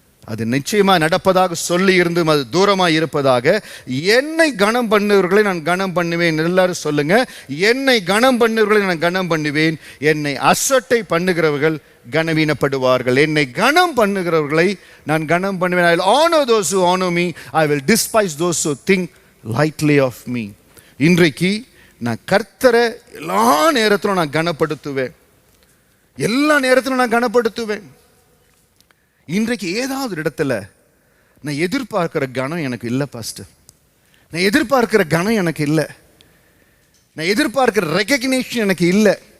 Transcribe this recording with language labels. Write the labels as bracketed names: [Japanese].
[Tamil] அது நிச்சயமா நடப்பதாக சொல்லி இருந்தும் அது தூரமாக இருப்பதாக. என்னை கனம் பண்ணுவர்களை நான் கனம் பண்ணுவேன். எல்லாரும் சொல்லுங்க, என்னை கனம் பண்ணுவர்களை நான் கனம் பண்ணுவேன். என்னை அசட்டை பண்ணுகிறவர்கள் கனவீனப்படுவார்கள். என்னை கனம் பண்ணுகிறவர்களை நான் கனம் பண்ணுவேன். [English] I will honor those who honor me. I will despise those who think lightly of me. [Tamil] இன்றைக்கு நான் கர்த்தரை எல்லா நேரத்திலும் நான் கனப்படுத்துவேன். எல்லா நேரத்திலும் நான் கனப்படுத்துவேன். இன்றைக்கு ஏதாவது இடத்துல நான் எதிர்பார்க்கிற கனம் எனக்கு இல்லை பாஸ்டர். நான் எதிர்பார்க்கிற கனம் எனக்கு இல்லை. நான் எதிர்பார்க்கிற ரெகக்னிஷன் எனக்கு இல்லை.